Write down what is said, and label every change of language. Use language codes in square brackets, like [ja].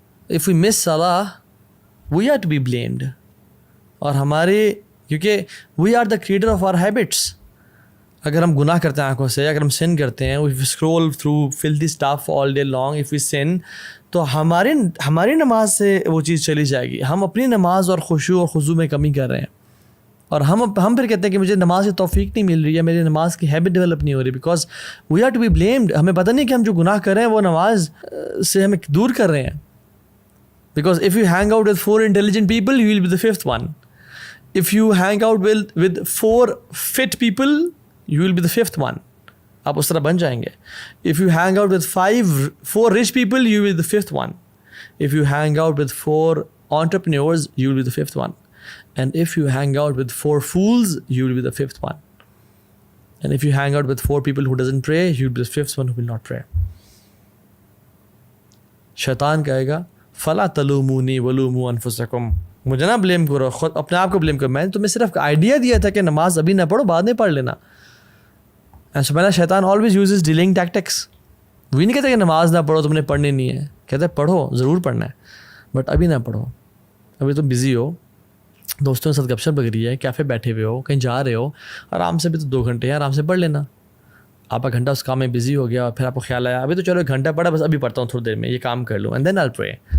[en] if we miss salah we are to be blamed, [ur] اور ہمارے کیونکہ [en] we are the creator of our habits. [ur] اگر ہم گناہ کرتے ہیں آنکھوں سے, اگر ہم sin کرتے ہیں, [en] if we scroll through filthy stuff all day long, if we sin, [ur] تو ہماری نماز سے وہ چیز چلی جائے گی. ہم اپنی نماز اور خشوع اور خضوع میں کمی کر رہے ہیں, اور ہم پھر کہتے ہیں کہ مجھے نماز کی توفیق نہیں مل رہی ہے, میری نماز کی ہیبٹ ڈیولپ نہیں ہو رہی, [en] Because we are to be blamed. [ur] ہمیں پتہ نہیں کہ ہم جو گناہ کر رہے ہیں وہ نماز سے ہمیں دور کر رہے ہیں. [en] Because if you hang out with 4 intelligent people you will be the 5th one. if you hang out with 4 fit people you will be the 5th one. [ur] آپ اس طرح بن جائیں گے. [en] if you hang out with 4 rich people you will be the 5th one. if you hang out with 4 entrepreneurs you will be the 5th one. And if you hang out with 4 fools, you will be the 5th one. And if you hang out with 4 people who doesn't pray, you will be the 5th one who will not pray. [ur] شیطان کہے گا [ar] فَلَا تَلُومُونِي وَلُومُوا أَنفُسَكُمْ, [ur] مجھے نہ blame کرو, خود اپنے آپ کو بلیم کرو. میں نے تمہیں صرف آئیڈیا دیا تھا کہ نماز ابھی نہ پڑھو, بعد میں پڑھ لینا. [en] And so Shaitan always uses delaying tactics. [ur] وہی نہیں کہتا کہ نماز نہ پڑھو, تم نے پڑھنی نہیں ہے. کہتا ہے پڑھو, ضرور پڑھنا ہے, بٹ ابھی نہ پڑھو, ابھی تم بزی ہو, دوستوں کے ساتھ گپ شپ لگ رہی ہے, کیفے بیٹھے ہوئے ہو, کہیں جا رہے ہو, آرام سے بھی تو 2 گھنٹے ہیں, آرام سے پڑھ لینا. آپ کا گھنٹہ اس کام میں بزی ہو گیا, اور پھر آپ کو خیال آیا ابھی تو چلو 1 گھنٹہ پڑھا, بس ابھی پڑھتا ہوں تھوڑی دیر میں, یہ کام کر لوں, [en] And then I pray.